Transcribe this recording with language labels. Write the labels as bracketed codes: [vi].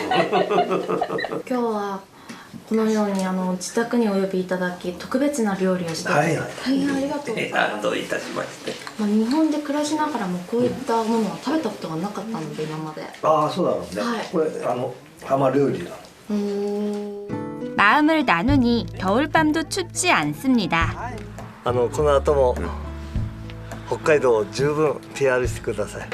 [ja] 今日はこのように自宅にお呼びいただき特別な料理をして大変ありがとうございます。どういたしまして。日本で暮らしながらもこういったものは食べたことがなかったので今まで。そうだろうね。これ浜料理なの。 [ko] 마음을 나누니 겨울밤도 춥지 않습니다. [ja] この後も北海道を十分 PR してください。